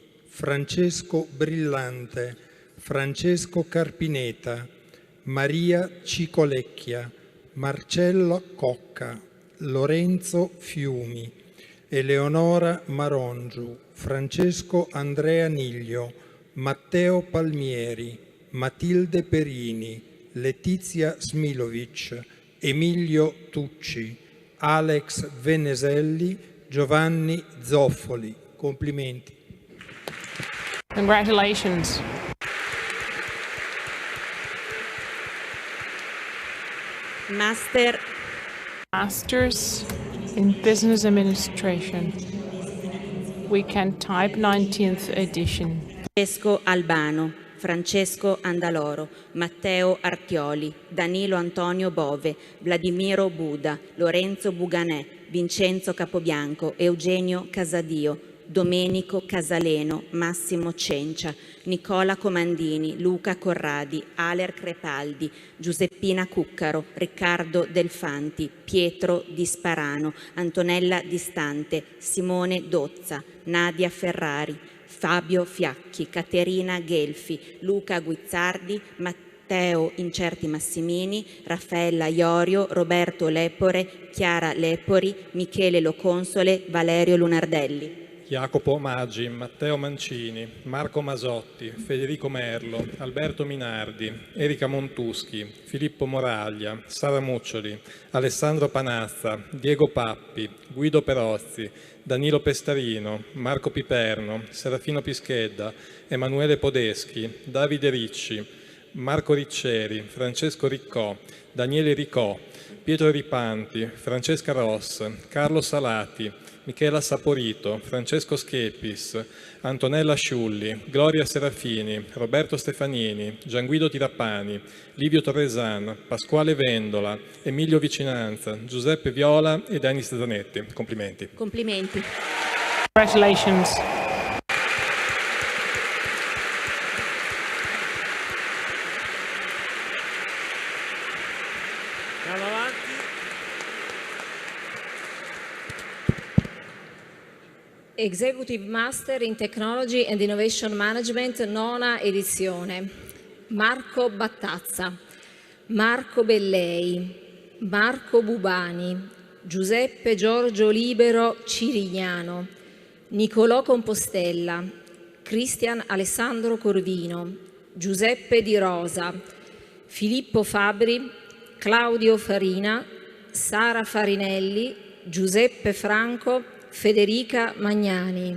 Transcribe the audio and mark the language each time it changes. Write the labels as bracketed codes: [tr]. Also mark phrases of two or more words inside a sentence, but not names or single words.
[it] Francesco Brillante, Francesco Carpineta, Maria Cicolecchia, Marcello Cocca, Lorenzo Fiumi, Eleonora Marongiu, Francesco Andrea Niglio, Matteo Palmieri, Matilde Perini, Letizia Smilovic, Emilio Tucci, Alex Veneselli, Giovanni Zoffoli. Complimenti. [en] Congratulations. Masters in Business Administration. We can type 19th edition. [it] Francesco Albano, Francesco Andaloro, Matteo Artioli, Danilo Antonio Bove, Vladimiro Buda, Lorenzo Buganè, Vincenzo Capobianco, Eugenio Casadio, Domenico Casaleno, Massimo Cencia, Nicola Comandini, Luca Corradi, Aler Crepaldi, Giuseppina Cuccaro, Riccardo Delfanti, Pietro Di Sparano, Antonella Distante, Simone Dozza, Nadia Ferrari, Fabio Fiacchi, Caterina Gelfi, Luca Guizzardi, Matteo Incerti Massimini, Raffaella Iorio, Roberto Lepore, Chiara Lepori, Michele Loconsole, Valerio Lunardelli. Jacopo Maggi, Matteo Mancini, Marco Masotti, Federico Merlo, Alberto Minardi, Erika Montuschi, Filippo Moraglia, Sara Muccioli, Alessandro Panazza, Diego Pappi, Guido Perozzi, Danilo Pestarino, Marco Piperno, Serafino Pischedda, Emanuele Podeschi, Davide Ricci, Marco Ricceri, Francesco Riccò, Daniele Ricò, Pietro Ripanti, Francesca Ross, Carlo Salati, Michela Saporito, Francesco Schepis, Antonella Sciulli, Gloria Serafini, Roberto Stefanini, Gianguido Tirappani, Livio Torresan, Pasquale Vendola, Emilio Vicinanza, Giuseppe Viola e Denis Zanetti. Complimenti. Complimenti. [en] Congratulations. [it] Andiamo avanti. [en] Executive Master in Technology and Innovation Management, [it] nona edizione. [en] Marco Battazza, Marco Bellei, Marco Bubani, Giuseppe Giorgio Libero Cirignano, Nicolò Compostella, Cristian Alessandro Corvino, Giuseppe Di Rosa, Filippo Fabri, Claudio Farina, Sara Farinelli, Giuseppe Franco, Federica Magnani.